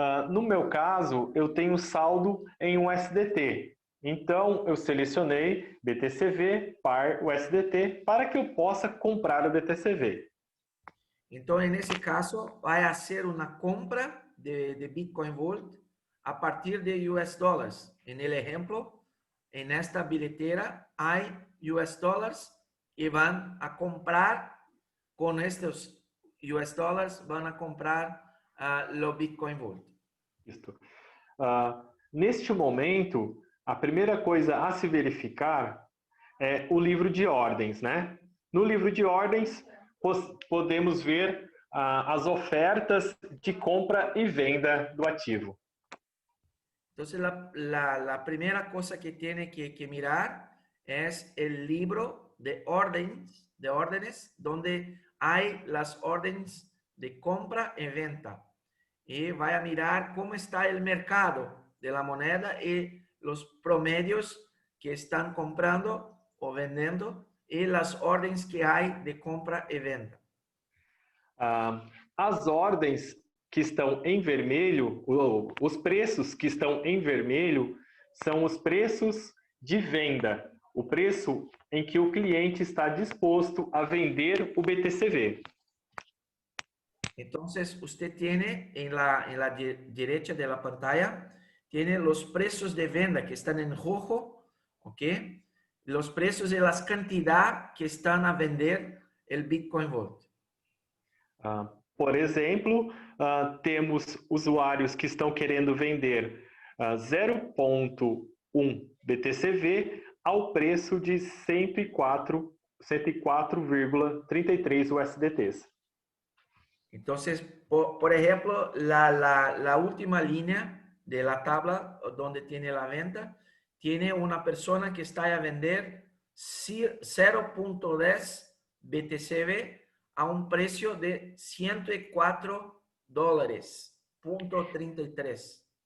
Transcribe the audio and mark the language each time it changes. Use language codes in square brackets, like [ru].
[pt] No meu caso, eu tenho saldo em USDT. Então, eu selecionei BTCV par USDT para que eu possa comprar o BTCV. Então, nesse caso, vai ser uma compra de Bitcoin Vault a partir de US dólares. [es] En el ejemplo, en esta billetera hay US dólares y van a comprar con estos US dólares, van a comprar lo Bitcoin Vault. [pt] Isso. Neste momento, a primeira coisa a se verificar é o livro de ordens, né? No livro de ordens, podemos ver as ofertas de compra e venda do ativo. [es] Entonces, la primera cosa que tiene que mirar es el libro de órdenes, donde hay las órdenes de compra y venta. Y vaya a mirar cómo está el mercado de la moneda y los promedios que están comprando o vendiendo y las órdenes que hay de compra y venta. [pt] As ordens que estão em vermelho, os preços que estão em vermelho, são os preços de venda, o preço em que o cliente está disposto a vender o BTCV. [es] Entonces, usted tiene en la derecha de la pantalla, tiene los precios de venta que están en rojo, ¿ok? Los precios de las cantidades que están a vender el Bitcoin Vault. [pt] Por exemplo, temos usuários que estão querendo vender 0,1 BTCV ao preço de 104,33 USDTs. [es] Entonces, por ejemplo, la última línea de la tabla donde tiene la venta, tiene una persona que está a vender 0.10 BTCV a un precio de $104.33.